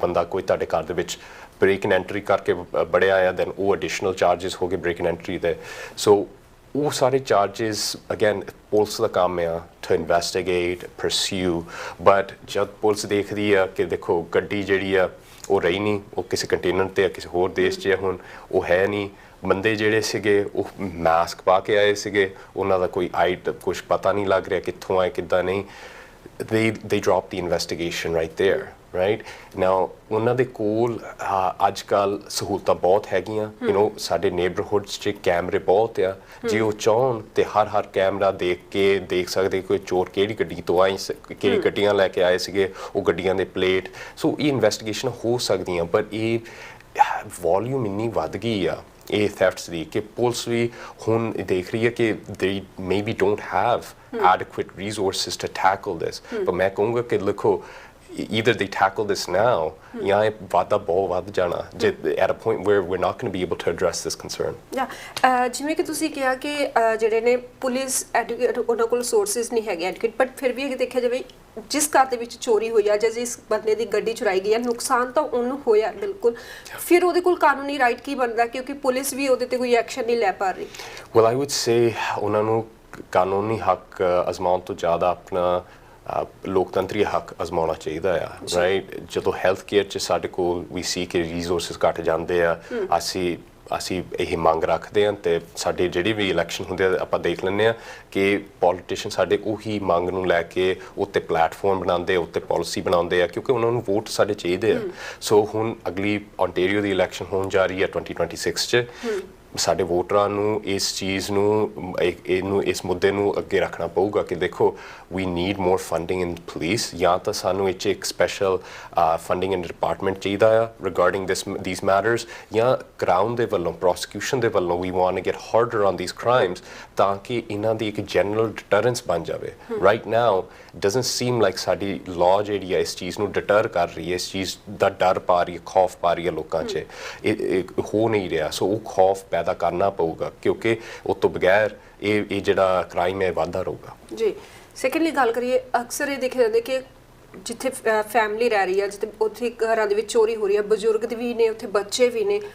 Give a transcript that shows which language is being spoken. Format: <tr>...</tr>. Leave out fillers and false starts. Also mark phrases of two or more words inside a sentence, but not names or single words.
<pa>ਬੰਦਾ ਕੋਈ ਤੁਹਾਡੇ ਘਰ ਦੇ ਵਿੱਚ</pa> <en>break and entry</en> <pa>ਕਰਕੇ ਬੜਿਆ ਆ ਦੈਨ ਉਹ</pa> <en>additional charges</en> <pa>ਹੋ ਗਏ</pa> <en>break and entry</en> <pa>ਦੇ ਸੋ ਉਹ ਸਾਰੇ</pa> <en>charges again</en> <pa>ਪੁਲਿਸ ਦਾ ਕੰਮ ਆ</pa> <en>to investigate pursue but</en> <pa>ਜਦ ਪੁਲਿਸ ਦੇਖਦੀ ਆ ਕਿ ਦੇਖੋ ਗੱਡੀ ਜਿਹੜੀ ਆ ਉਹ ਰਹੀ ਨਹੀਂ ਉਹ ਕਿਸੇ ਕੰਟੇਨਰ ਤੇ ਆ ਕਿਸੇ ਹੋਰ ਦੇਸ਼ 'ਚ ਹੁਣ ਉਹ ਹੈ ਨਹੀਂ ਬੰਦੇ ਜਿਹੜੇ ਸੀਗੇ ਉਹ ਮਾਸਕ ਪਾ ਕੇ ਆਏ ਸੀਗੇ ਉਹਨਾਂ ਦਾ ਕੋਈ ਕੁਛ ਪਤਾ ਨਹੀਂ ਲੱਗ ਰਿਹਾ ਕਿੱਥੋਂ ਆਏ ਕਿੱਦਾਂ ਨਹੀਂ</pa> <en>they dropped the investigation right there right now</en> <pa>ਉਹਨਾਂ ਦੇ ਕੋਲ ਅੱਜ ਕੱਲ ਸਹੂਲਤਾਂ ਬਹੁਤ ਹੈਗੀਆਂ ਸਾਡੇ ਨੇਬਰਹੁੱਡਸ 'ਚ ਕੈਮਰੇ ਬਹੁਤ ਆ ਜੇ ਉਹ ਚਾਹਣ ਤੇ ਹਰ ਕੈਮਰਾ ਦੇਖ ਸਕਦੇ ਕੋਈ ਚੋਰ ਕਿਹੜੀ ਗੱਡੀ ਤੋਂ ਆਈ ਕਿਹੜੀ ਗੱਡੀਆਂ ਲੈ ਕੇ ਆਏ ਸੀਗੇ ਉਹ ਗੱਡੀਆਂ ਦੇ ਪਲੇਟ ਸੋ ਇਹ ਇਨਵੈਸਟੀਗੇਸ਼ਨ ਹੋ ਸਕਦੀਆਂ ਪਰ ਇਹ ਵੋਲਿਊਮ ਇੰਨੀ ਵੱਧ ਗਈ ਆ ਇਹ ਥੈਫਟਸ ਦੀ ਕਿ ਪੁਲਿਸ ਵੀ ਹੁਣ ਦੇਖ ਰਹੀ ਹੈ ਕਿ</pa> <en>they maybe don't have adequate resources to tackle this but</en> <pa>ਮੈਂ ਕਹੂੰਗਾ ਕਿ ਲਿਖੋ</pa> <en>either they tackle this now</en> <pa>ਜਾਂ ਇਹ ਵਾਧਾ ਬਹੁਤ ਵੱਧ ਜਾਣਾ ਜੇ</pa> <en>at a point where we're not going to be able to address this concern</en> <pa>ਜਿਵੇਂ ਕਿ ਤੁਸੀਂ ਕਿਹਾ ਕਿ ਜਿਹੜੇ ਨੇ ਪੁਲਿਸ ਉਹਨਾਂ ਕੋਲ ਸੋਰਸਿਸ ਨਹੀਂ ਹੈਗੇ</pa> <en>advocate but</en> <pa>ਫਿਰ ਵੀ ਦੇਖਿਆ ਜਾਵੇ ਜਿਸ ਘਰ ਦੇ ਵਿੱਚ ਚੋਰੀ ਹੋਈ ਆ ਜਾਂ ਜਿਸ ਬੰਦੇ ਦੀ ਗੱਡੀ ਚੁਰਾਈ ਗਈ ਆ ਨੁਕਸਾਨ ਤਾਂ ਉਹਨੂੰ ਹੋਇਆ ਬਿਲਕੁਲ ਫਿਰ ਉਹਦੇ ਕੋਲ ਕਾਨੂੰਨੀ ਰਾਈਟ ਕੀ ਬਣਦਾ ਕਿਉਂਕਿ ਪੁਲਿਸ ਵੀ ਉਹਦੇ ਤੇ ਕੋਈ ਐਕਸ਼ਨ ਨਹੀਂ ਲੈ ਪਾ ਰਹੀ</pa> <en>well I would say</en> <pa>ਉਹਨਾਂ ਨੂੰ ਕਾਨੂੰਨੀ ਹੱਕ ਅਜ਼ਮਾਉਣ ਤੋਂ ਜ਼ਿਆਦਾ ਆਪਣਾ ਲੋਕਤੰਤਰੀ ਹੱਕ ਅਜ਼ਮਾਉਣਾ ਚਾਹੀਦਾ ਆ ਰਾਈਟ ਜਦੋਂ</pa> <en>health care</en> <pa>'ਚ ਸਾਡੇ ਕੋਲ ਵੀ ਸੀ ਕਿ ਰਿਸੋਰਸਿਸ ਘੱਟ ਜਾਂਦੇ ਆ ਅਸੀਂ ਇਹ ਮੰਗ ਰੱਖਦੇ ਹਾਂ ਤੇ ਸਾਡੇ ਜਿਹੜੀ ਵੀ ਇਲੈਕਸ਼ਨ ਹੁੰਦੇ ਆ ਆਪਾਂ ਦੇਖ ਲੈਂਦੇ ਆ ਕਿ ਪੋਲੀਟੀਸ਼ੀਅਨ ਸਾਡੇ ਉਹੀ ਮੰਗ ਨੂੰ ਲੈ ਕੇ ਉੱਤੇ ਪਲੇਟਫਾਰਮ ਬਣਾਉਂਦੇ ਉੱਤੇ ਪਾਲਿਸੀ ਬਣਾਉਂਦੇ ਆ ਕਿਉਂਕਿ ਉਹਨਾਂ ਨੂੰ ਵੋਟ ਸਾਡੇ ਚਾਹੀਦੇ ਆ ਸੋ ਹੁਣ ਅਗਲੀ ontario ਦੀ ਇਲੈਕਸ਼ਨ ਹੋਣ ਜਾ ਰਹੀ ਹੈ 2026 'ਚ ਸਾਡੇ ਵੋਟਰਾਂ ਨੂੰ ਇਸ ਚੀਜ਼ ਨੂੰ ਇਸ ਮੁੱਦੇ ਨੂੰ ਅੱਗੇ ਰੱਖਣਾ ਪਊਗਾ ਕਿ ਦੇਖੋ</pa> <en>we need more funding in police</en> <pa>ਜਾਂ ਤਾਂ ਸਾਨੂੰ ਇੱਕ ਸਪੈਸ਼ਲ</pa> <en>funding in</en> <pa>department ਚਾਹੀਦਾ ਆ</pa> <en>regarding these matters</en> <pa>ਜਾਂ ਕਰਾਊਨ ਦੇ ਵੱਲੋਂ prosecution ਦੇ ਵੱਲੋਂ</pa> <en>we want to get harder on these crimes</en> <pa>ਤਾਂ ਕਿ ਇਹਨਾਂ ਦੀ ਇੱਕ</pa> <en>general deterrence</en> <pa>ਬਣ ਜਾਵੇ</pa> <en>right now it doesn't seem like</en> <pa>ਸਾਡੀ law ਜਿਹੜੀ ਹੈ ਇਸ ਚੀਜ਼ ਨੂੰ deter ਕਰ ਰਹੀ ਹੈ ਇਸ ਚੀਜ਼ ਦਾ ਡਰ ਪਾ ਰਹੀ ਹੈ ਖੌਫ ਪਾ ਰਹੀ ਹੈ ਲੋਕਾਂ 'ਚ ਇਹ ਹੋ ਨਹੀਂ ਰਿਹਾ ਸੋ ਉਹ ਖੌਫ ਪੈਦਾ ਕਰਨਾ ਪਊਗਾ ਕਿਉਂਕਿ ਉਸ ਤੋਂ ਬਗੈਰ ਇਹ ਜਿਹੜਾ ਕ੍ਰਾਈਮ ਹੈ ਵਾਧਾ ਰਹੂਗਾ ਜੀ। ਸੈਕੰਡਲੀ ਗੱਲ ਕਰੀਏ, ਅਕਸਰ ਇਹ ਦੇਖਿਆ ਜਾਂਦਾ ਕਿ ਜਿੱਥੇ ਫੈਮਿਲੀ ਰਹਿ ਰਹੀ ਹੈ, ਜਿੱਥੇ ਉੱਥੇ ਘਰਾਂ ਦੇ ਵਿੱਚ ਚੋਰੀ ਹੋ ਰਹੀ ਹੈ, ਬਜ਼ੁਰਗ ਵੀ ਨੇ ਉੱਥੇ, ਬੱਚੇ ਵੀ ਨੇ,</pa>